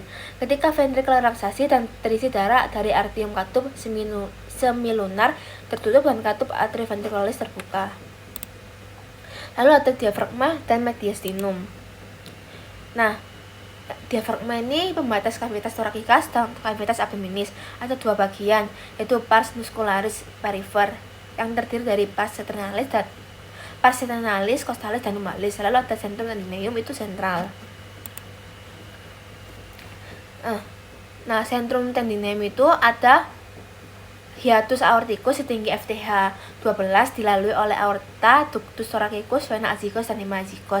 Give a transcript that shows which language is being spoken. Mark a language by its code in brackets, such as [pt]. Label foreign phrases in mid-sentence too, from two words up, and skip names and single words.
[id] Ketika ventrikel relaksasi dan terisi darah dari arterium katup semilunar tertutup dan katup atrioventricularis terbuka. Lalu ada diafragma dan mediastinum. Nah, diafragma ini pembatas kavitas torakikas dan kavitas abdominis. Ada dua bagian, yaitu pars muscularis perifer yang terdiri dari pars senalis, costalis, dan lumbalis. Lalu ada centrum tendineum, itu sentral. Nah, centrum tendineum itu ada hiatus aorticus setinggi FTH 12 dilalui oleh aorta, ductus thoracicus, vena azygos, dan hemazygos.